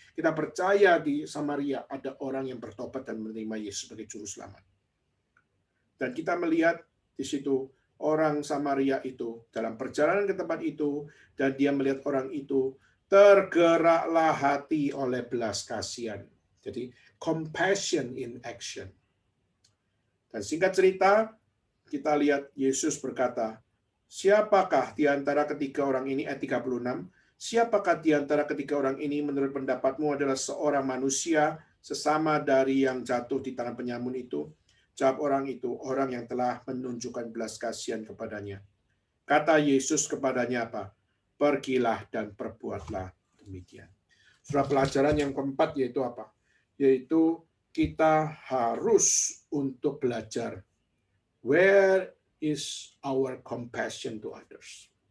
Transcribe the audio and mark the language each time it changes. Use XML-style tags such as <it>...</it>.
<id>Kita percaya di Samaria ada orang yang bertobat dan menerima Yesus sebagai juru selamat. Dan kita melihat di situ orang Samaria itu dalam perjalanan ke tempat itu, dan dia melihat orang itu, tergeraklah hati oleh belas kasihan. Jadi</id> <en>compassion in action.</en> <id>Dan singkat cerita, kita lihat Yesus berkata, "Siapakah di antara ketiga orang ini," ayat 36, "siapakah di antara ketiga orang ini menurut pendapatmu adalah seorang manusia sesama dari yang jatuh di tangan penyamun itu?" Jawab orang itu, "Orang yang telah menunjukkan belas kasihan kepadanya." Kata Yesus kepadanya apa? "Pergilah dan perbuatlah demikian." Surah pelajaran yang keempat yaitu apa? Yaitu kita harus untuk belajar.</id> <en>Where is our compassion to others?</en>